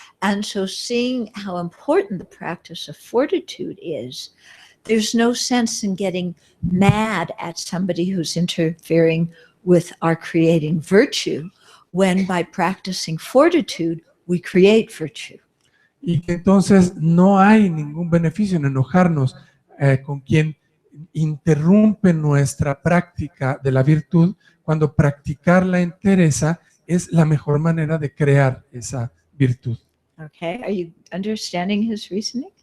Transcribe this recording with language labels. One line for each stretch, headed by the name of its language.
English: And so seeing how important the practice of fortitude is, there's no sense in getting mad at somebody who's interfering with our creating virtue, when by practicing fortitude, we create virtue.
Spanish: Y que entonces no hay ningún beneficio en enojarnos con quien interrumpe nuestra práctica de la virtud, cuando practicar la entereza es la mejor manera de crear esa virtud.
English: Okay, are you understanding his reasoning?